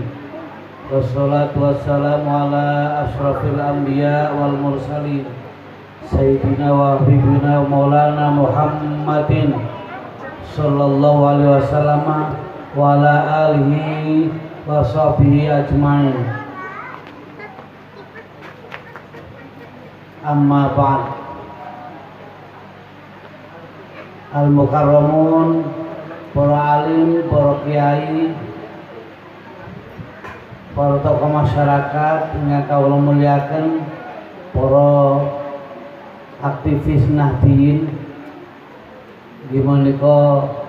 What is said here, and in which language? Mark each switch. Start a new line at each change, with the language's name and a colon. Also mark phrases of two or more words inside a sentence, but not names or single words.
Arabic: والصلاة والسلام على أشرف الأنبياء والمرسلين سيدنا وحبيبنا مولانا محمد صلى الله عليه وسلم وعلى آله وصحبه أجمعين. أما بعد.
Javanese: Al-mukarramun, para alim, para kiai, para tokoh masyarakat ingkang kawula muliaken, para aktivis Nahdien inggih menika